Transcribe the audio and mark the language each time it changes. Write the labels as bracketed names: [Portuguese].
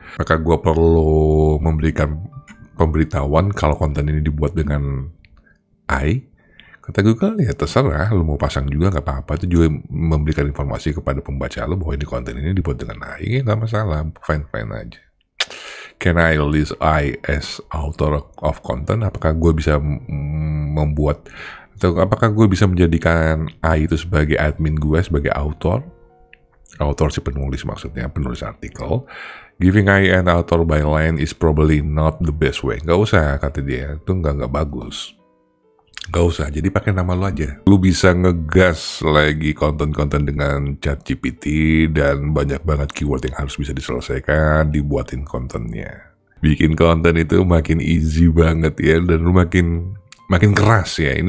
[Indonesian] Apakah gue perlu memberikan pemberitahuan kalau konten ini dibuat dengan AI? Kata Google, ya terserah, lu mau pasang juga nggak apa-apa. Itu juga memberikan informasi kepada pembaca lu bahwa ini konten ini dibuat dengan AI, ya nggak masalah, fine-fine aja. [English] Can I list I as author of content? [Indonesian] Apakah gue bisa membuat, atau apakah gue bisa menjadikan AI itu sebagai admin gue, sebagai author si penulis, maksudnya penulis artikel. [English] Giving AI an author by line is probably not the best way. [Indonesian] Gak usah, kata dia, itu nggak bagus. Gak usah, jadi pakai nama lu aja. Lu bisa ngegas lagi konten-konten dengan ChatGPT dan banyak banget keyword yang harus bisa diselesaikan, dibuatin kontennya. Bikin konten itu makin easy banget ya, dan lu makin keras ya.